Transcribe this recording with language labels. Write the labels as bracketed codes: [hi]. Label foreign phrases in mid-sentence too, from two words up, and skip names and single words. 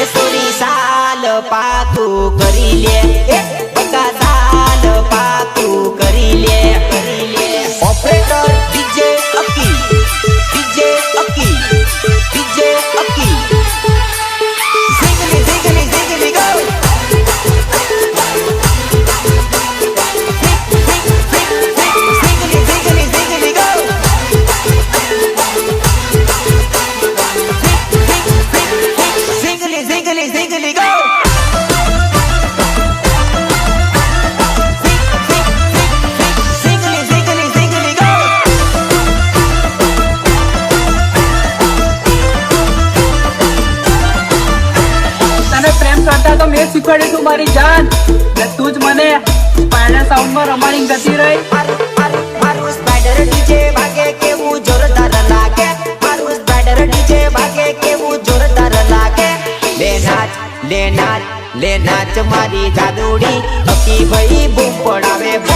[gu] સોરી સાલ પાકું કરી લે બકા સાલ પાકું કરી લે ઓપરેટર ડીજે અકી ડીજે અકી ડીજે અકી [en] Zingly zingly zingly go Zingly zingly zingly go Zingly, zingly, zingly, go! Zingly, zingly, zingly, go! [gu] તને પ્રેમ કરતા તો મેં શીખવાડ્યું તું મારી જાન ને તું જ મને સ્પાઈડર સાઉન્ડમાં રમાડી ગતી રહી મારું સ્પાઈડર ડીજે વાગે કેવું જોરદાર લાગે મારું સ્પાઈડર ડીજે વાગે કેવું જોરદાર લાગે લે નાચ મારી જાદુડી અકી ભાઈ બૂમ પડાવે